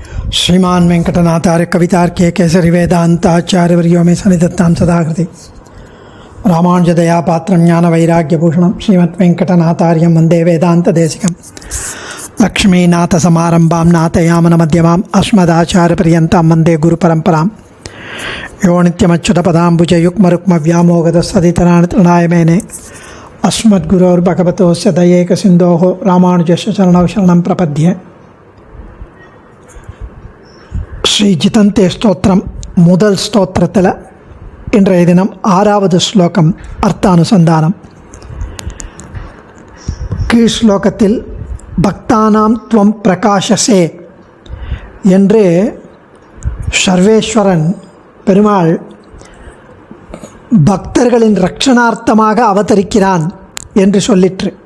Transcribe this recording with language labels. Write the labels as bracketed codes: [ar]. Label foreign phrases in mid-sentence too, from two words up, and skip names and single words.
[sa] श्रीमान वेंकटनाथार्य कवितार्के केसरी वेदांताचार्यवर्यो मे सन्निधत्तां सदाकृति रामानुजदया पात्रं ज्ञान वैराग्यभूषणं श्रीमद्वेंकटनाथार्यं वन्दे वेदान्तदेशिकं लक्ष्मीनाथसमारम्भां नाथयामनमध्यमाम् अस्मदाचार्यपर्यन्तां वन्दे गुरुपरम्परां यो नित्यमच्युतपदाम्बुजयुग्मरुक्मव्यामोगतसदितराणि तृणाय मेने अस्मद्गुरोर्भगवतोस्य दयैकसिन्धोः रामानुजस्य चरणौ शरणं प्रपद्ये. [ta] ஸ்ரீ ஜிதந்தே ஸ்தோத்திரம் முதல் ஸ்தோத்திரத்தில் இன்றைய தினம் 6வது ஸ்லோகம் அர்த்தானுசந்தானம். கீழ் ஸ்லோகத்தில் [sa] भक्तानां त्वं प्रकाशसे [ta] என்று சர்வேஸ்வரன் பெருமாள் பக்தர்களின் ரட்சணார்த்தமாக அவதரிக்கிறான் என்று சொல்லிற்று.